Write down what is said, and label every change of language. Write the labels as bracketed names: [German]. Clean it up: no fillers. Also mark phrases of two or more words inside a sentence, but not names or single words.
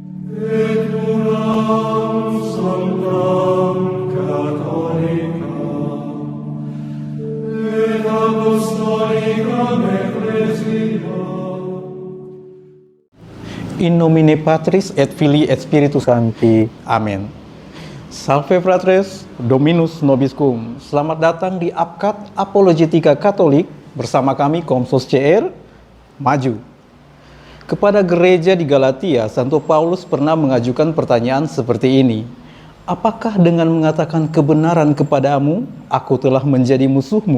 [Latin] et unam sanctam Catholicam, et apostolicam ecclesiam. In nomine Patris et Filii et Spiritus Sancti. Amin. Salve fratres, Dominus nobiscum. [Indonesian] Selamat datang di APKAT Apologetika Katolik bersama kami Komsos CR Maju. Kepada gereja di Galatia, Santo Paulus pernah mengajukan pertanyaan seperti ini. Apakah dengan mengatakan kebenaran kepadamu, aku telah menjadi musuhmu?